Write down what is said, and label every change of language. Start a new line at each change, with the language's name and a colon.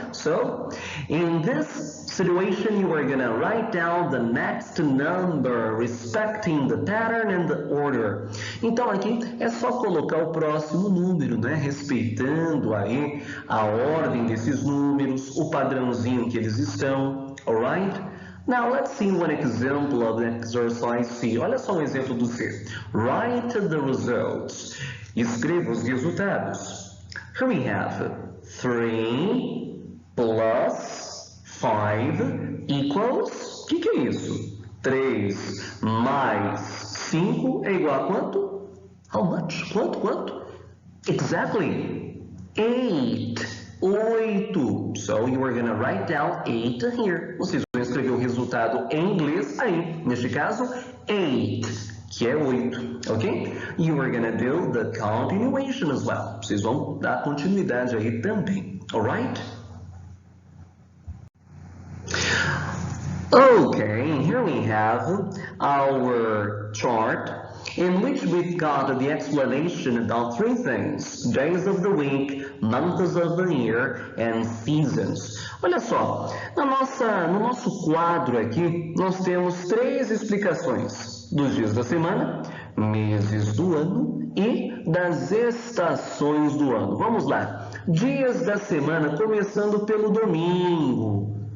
English: So, in this situation, you are going to write down the next number, respecting the pattern and the order.
Portuguese: Então, aqui é só colocar o próximo número, né? Respeitando aí a ordem desses números, o padrãozinho que eles estão.
English: Alright? Now, let's see one example of exercise C.
Portuguese: Olha só um exemplo do C.
English: Write the results.
Portuguese: Escreva os resultados.
English: Here we have 3 plus 5 equals...
Portuguese: O que é isso? 3 mais 5 é igual a quanto?
English: How much?
Portuguese: Quanto?
English: Exactly. 8. 8. So you are going to write down 8 here.
Portuguese: Vocês vão escrever o resultado em inglês aí. Neste caso, 8, que é 8, ok?
English: You are going to do the continuation as well.
Portuguese: Vocês vão dar continuidade aí também, alright?
English: Okay, here we have our chart in which we've got the explanation about 3 things: days of the week, months of the year, and seasons.
Portuguese: Olha só, no nosso quadro aqui, nós temos 3 explicações dos dias da semana, meses do ano e das estações do ano. Vamos lá, dias da semana, começando pelo domingo.